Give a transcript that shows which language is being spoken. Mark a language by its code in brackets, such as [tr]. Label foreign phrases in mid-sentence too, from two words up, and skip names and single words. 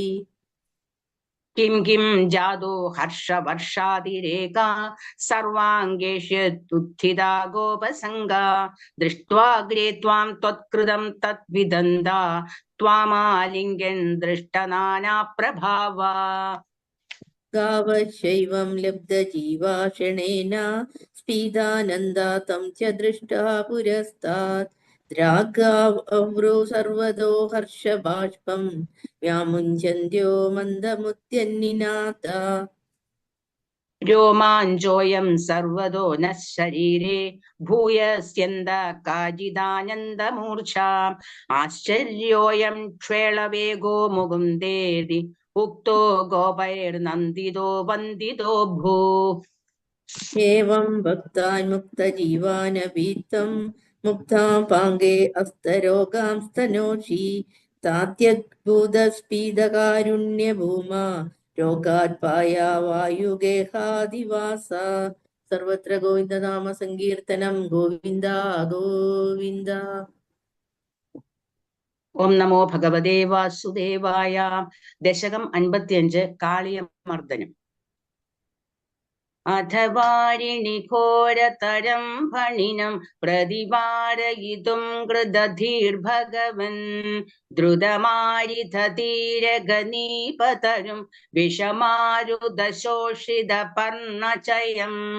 [sa] കിം കിം ജാതോ ഹർഷവർഷാതിരേകാ സർവാംഗേഷ്യുത്ഥിതാ ഗോപസംഗാ ദൃഷ്ട്വാഗ്രേ ത്വാം ത്വത്കൃതം തദ്വിദന്താ ത്വാമാലിംഗ്യൻ ദൃഷ്ടനാനാപ്രഭാവാ. गावशैवं लब्धजीवाषणेन स्फीदानन्दा तं च दृष्ट्वा पुरस्तात् द्रागावृ सर्वतो हर्षबाष्पं व्यामुञ्चन्त्यो मन्दमुद्यन्निनादा. രോമാഞ്ചോയം സർവതോ നഃ ശരീരേ ഭൂയസ്യന്ത കാചിദാനന്ദമൂർച്ഛ ആശ്ചര്യോയം ക്ഷേളവേഗോ മുകുന്ദേതി ഉക്തോ ഗോപൈർനന്ദിതോ വന്ദിതോ ഭൂ. एवं भक्तान् मुक्तजीवानभीतं मुक्तां पाङ्गे अस्तरोगां स्तनोषि तात्यद्भुतस्फीदकारुण्यभूमा रोगात्पाया वायुगेहादिवास. सर्वत्र गोविन्दनाम सङ्कीर्तनं गोविन्द गोविन्द. ഓം നമോ ഭഗവതേ വാസുദേവായ. ദശകം 55 കാളിയമർദ്ദനം. അഥവാരിണി ഘോരതരം ഫണിനം പ്രതിവാരയിതും കൃതധീർഭഗവൻ ദ്രുതമാരിധീരഗനീപതരും വിഷമാരുദശോഷിത പർണചയം.